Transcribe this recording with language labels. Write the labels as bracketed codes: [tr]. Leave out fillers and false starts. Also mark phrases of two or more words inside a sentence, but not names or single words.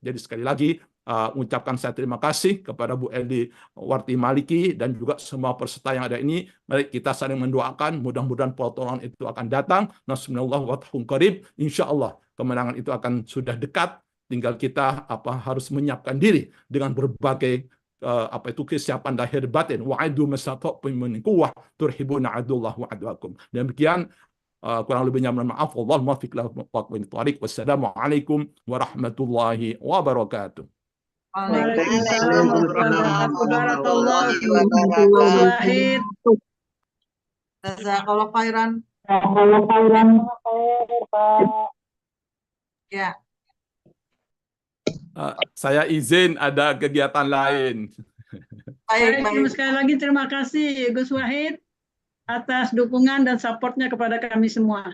[id] Jadi sekali lagi mengucapkan saya terima kasih kepada Bu Eli Warti Maliki dan juga semua peserta yang ada ini. Mari kita saling mendoakan, mudah-mudahan pertolongan itu akan datang. [ar] نصر الله وفتح قريب. [id] Insyaallah kemenangan itu akan sudah dekat. Tinggal kita harus menyiapkan diri dengan berbagai kesiapan lahir batin. [ar] وأعدوا ما استطعتم من قوة ترهبون عدو الله وعدوكم. [id] Demikian kurang lebihnya mohon maaf. [ar] والله الموفق إلى أقوم الطريق. والسلام عليكم ورحمة الله وبركاته. وعليكم السلام ورحمة الله وبركاته. جزاك الله خيرا. [id] Ya, Saya izin ada kegiatan lain. baik, baik. Sekali lagi terima kasih Gus Wahid atas dukungan dan supportnya kepada kami semua.